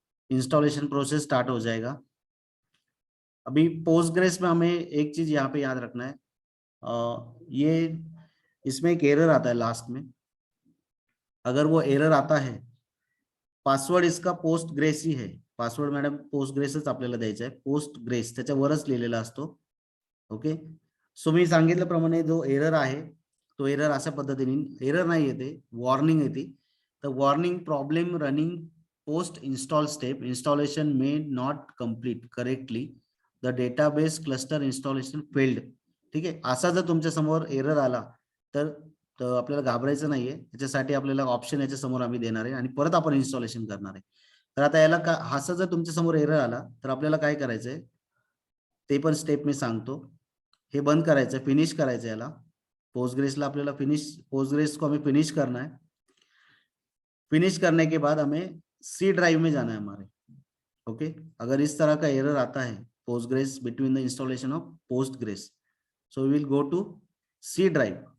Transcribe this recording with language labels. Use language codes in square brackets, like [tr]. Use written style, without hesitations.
[hi] Installation process start हो जाएगा। अभी पोस्टग्रेस में हमें एक चीज यहाँ पे याद रखना है, ये इसमें एक एरर आता है लास्ट में। अगर वो एरर आता है, पासवर्ड इसका पोस्ट ग्रेस ही है, [mr] पासवर्ड मॅडम पोस्ट ग्रेसच आपल्याला द्यायचा आहे, पोस्ट ग्रेस त्याच्यावरच लिहिलेला असतो। ओके, सो मी सांगितल्याप्रमाणे जो एरर आहे तो एरर अशा पद्धतीने, एरर नाही येते, वॉर्निंग येते। [en] तर warning problem running post install step, installation may not complete correctly, the database cluster installation failed. [mr] ठीक आहे, असा जर तुमच्या समोर एरर आला तर आपल्याला घाबरायचं नाहीये, त्याच्यासाठी आपल्याला ऑप्शन याच्या समोर आम्ही देणार आहे आणि परत आपण इन्स्टॉलेशन करणार आहे। तर आता याला का असं जर तुमच्या समोर एरर आला तर आपल्याला काय करायचंय ते पण स्टेप मी सांगतो। हे बंद करायचं, फिनिश करायचं, याला पोस्टग्रेसला आपल्याला फिनिश, [hi] पोस्टग्रेस को हमें फिनिश करना है। फिनिश करने के बाद हमें सी ड्राइव में जाना है हमारे। ओके, अगर इस तरह का एरर आता है Postgres [en] Between the installation of Postgres, so we will go to C drive.